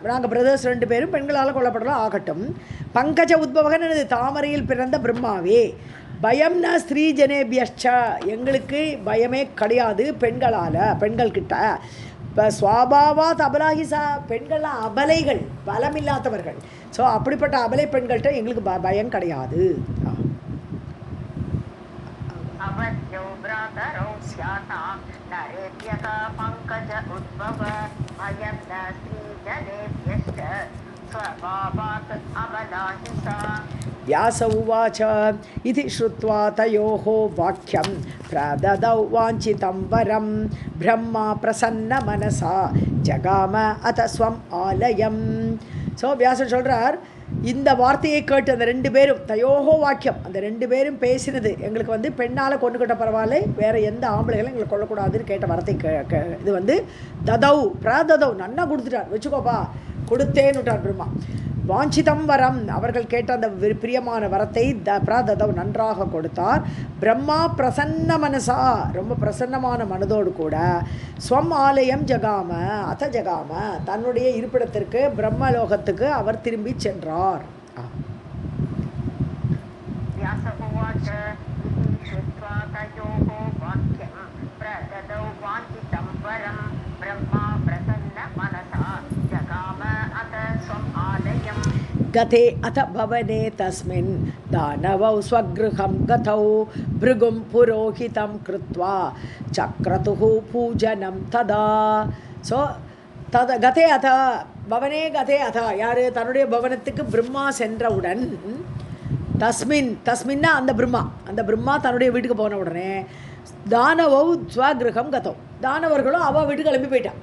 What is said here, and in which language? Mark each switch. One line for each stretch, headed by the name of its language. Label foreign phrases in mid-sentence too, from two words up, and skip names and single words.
Tamil: நாங்கள் பிரதர்ஸ் 2 பேரும் பெண்களால் கொல்லப்படலாம் ஆகட்டும்.
Sanskrit: पङ्कज उद्भवः
Tamil: எனது தாமரையில் பிறந்த பிரம்மாவே. பயம்னா
Sanskrit: स्त्री जनेभ्यश्च,
Tamil: எங்களுக்கு பயமே கிடையாது பெண்கள்கிட்ட. இப்போ
Sanskrit: स्वभावात् अबलाहिसा,
Tamil: பெண்கள்லாம் அபலைகள், பலமில்லாதவர்கள். ஸோ அப்படிப்பட்ட அபலை பெண்கள்கிட்ட எங்களுக்கு பயம் கிடையாது.
Sanskrit: व्यास उवाच इति श्रुत्वा तयोः वाक्यं प्रददौ वाञ्छितं वरं ब्रह्मा प्रसन्नमनसा जगाम अथ स्वम् आलयम्.
Tamil: ஸோ வியாசர் சொல்கிறார், இந்த வார்த்தையை கேட்டு அந்த 2 பேரும்
Sanskrit: तयोः वाक्यम्,
Tamil: அந்த 2 பேரும் பேசினது எங்களுக்கு பெண்ணால் கொண்டுக்கிட்ட பரவாயில்ல, வேறு எந்த ஆம்பளைகளும் எங்களுக்கு கொள்ளக்கூடாதுன்னு கேட்ட வார்த்தை இது
Sanskrit: ददौ प्रददौ,
Tamil: நன்னா கொடுத்துட்டார், வச்சுக்கோப்பா கொடுத்தேன்னு விட்டார் பிரம்மா.
Sanskrit: वाञ्छितं वरम्,
Tamil: அவர்கள் கேட்ட அந்த பிரியமான வரத்தை பிரததௌ நன்றாக கொடுத்தார்.
Sanskrit: ब्रह्मा प्रसन्न मनसा,
Tamil: ரொம்ப பிரசன்னமான மனதோடு கூட
Sanskrit: स्वम् आलयम् जगाम अथ जगाम,
Tamil: தன்னுடைய இருப்பிடத்திற்கு பிரம்மலோகத்துக்கு அவர் திரும்பி சென்றார்.
Sanskrit: गते अथ भवने तस्मिन् दानवौ स्वगृहं गतौ भृगुं पुरोहितं कृत्वा चक्रतुः पूजनं तदा.
Tamil: ஸோ
Sanskrit: गते अथ भवने गते अथ,
Tamil: யார் தன்னுடைய பவனத்துக்கு பிரம்மா சென்றவுடன், தஸ்மின்னா அந்த பிரம்மா தன்னுடைய வீட்டுக்கு போன உடனே
Sanskrit: दानवौ स्वगृहं गतौ,
Tamil: தானவர்களும் அவள் வீட்டுக்கு கிளம்பி போயிட்டான்.